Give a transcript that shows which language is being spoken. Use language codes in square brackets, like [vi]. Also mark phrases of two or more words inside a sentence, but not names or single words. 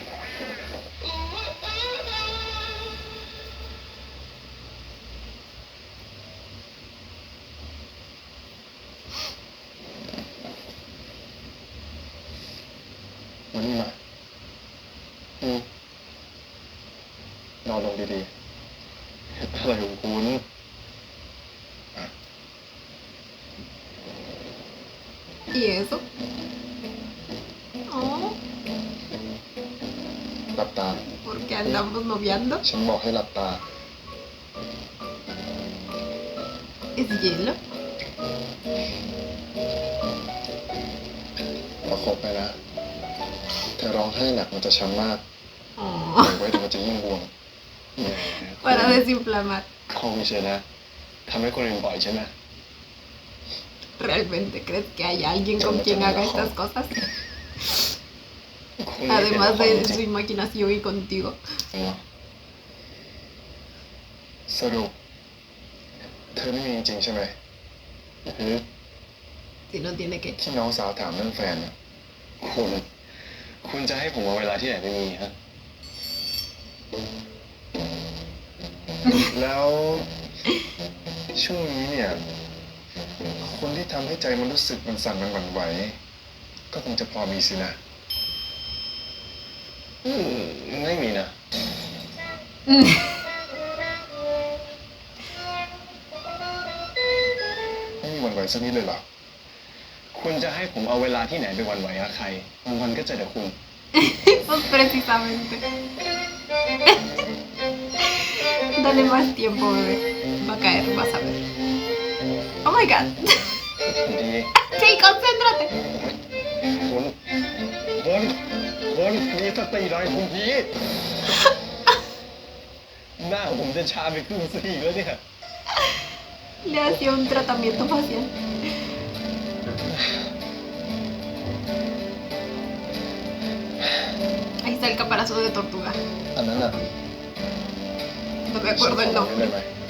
[th] มานี่มา นอนลงดีๆ อะไรของคุณ [es] ¿Y eso? Oh, [th] หลับตา [es] ¿por qué andamos noviando? [th] ฉันบอกให้หลับตา [es] ¿Es hielo? [th] ประคบไปนะเธอร้องไห้หนักมันจะช้ำมาก [es] Oh, [th] ปล่อยไว้เดี๋ยวมันจะยิ่งบวมแหม [es] para desinflamar. [th] คงไม่ใช่นะทำให้คนอื่นบ่อยใช่ไหม [es] ¿Realmente crees que hay alguien con quien haga estas cosas? [th] คุณ [es] además de su imaginación y contigo. [th] สรุปเธอไม่มีจริงใช่ไหมหรือ [es] Si no tiene que. [th] ที่น้องสาวถามเรื่องแฟนน่ะคุณจะให้ผมเอาเวลาที่ไหนไม่มีฮะ แล้วช่วงนี้เนี่ย คนที่ทำให้ใจมันรู้สึกมันสั่นมันหวั่นไหว ก็คงจะพอมีสินะ ไม่มีนะ ไม่มีหวั่นไหวสักนิดเลยเหรอ คุณจะให้ผมเอาเวลาที่ไหนไปหวั่นไหวกับใครวันๆก็เจอแต่คุณ [es] Pues precisamente. Dale más tiempo, bebé. Va a caer, vas a ver. [en] Oh my god. [th] ดี [es] Sí, concéntrate. [th] คุณมีสติหน่อยคุณพีหน้าผมจะชาไปครึ่งซีกแล้วเนี่ย [es] Le hacía un tratamiento facial. Ahí está el caparazón de tortuga. [th] อันนั้นอ่ะ [es] No me acuerdo el [th] ได้ [es] nombre [th] ไหม